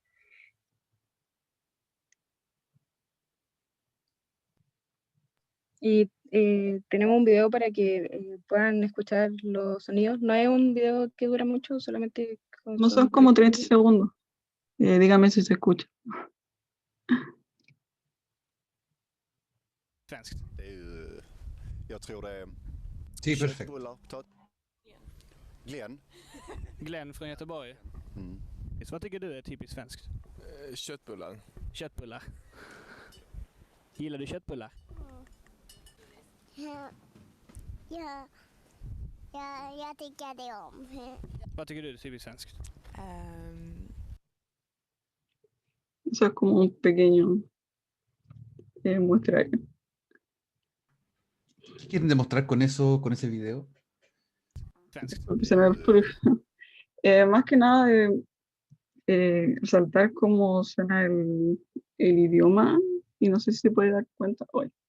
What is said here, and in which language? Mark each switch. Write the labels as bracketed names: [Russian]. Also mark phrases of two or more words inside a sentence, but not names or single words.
[Spanish] Y tenemos un video para que puedan escuchar los sonidos. No es un video que dura mucho, solamente No son como 30 segundos. Dígame si se escucha. [Swedish] Svenskt. Det är ju, jag tror det är [Spanish] Sí, perfecto. [Swedish] köttbullar. Glenn. Glenn från Göteborg. Så vad tycker du är typiskt svenskt? Köttbullar. Köttbullar. Gillar du köttbullar? Ja, jag tycker det om. Vad tycker du är typiskt svenskt? [Spanish] Eso es como un pequeño muestrario. ¿Qué quieren demostrar con eso, con ese video? [Swedish] Svenskt. [Spanish] Más que nada resaltar cómo suena el idioma, y no sé si se puede dar cuenta hoy.